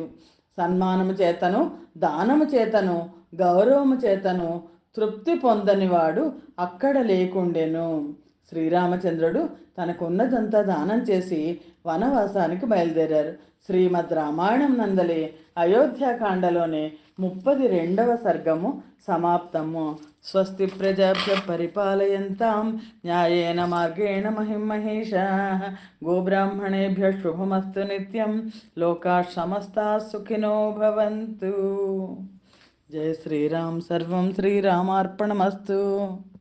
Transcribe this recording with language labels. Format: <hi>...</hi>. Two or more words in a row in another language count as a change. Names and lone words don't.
<te>సన్మానము చేతను, దానము చేతను, గౌరవము చేతను తృప్తి పొందనివాడు అక్కడ లేకుండెను. శ్రీరామచంద్రుడు తనకున్నదంతా దానం చేసి వనవాసానికి బయలుదేరారు. శ్రీమద్ రామాయణం నందలి అయోధ్యాకాండలోని 32వ సర్గము సమాప్తము.</te> <sa>స్వస్తి ప్రజాభ్య పరిపాలయంతాం న్యాయేన మార్గేణ మహిమహేషాః. గోబ్రాహ్మణేభ్య శుభమస్తు నిత్యం. లోకాః సమస్తాః సుఖినో భవంతు. జయ శ్రీరామ్. సర్వం శ్రీరామార్పణమస్తు.</sa>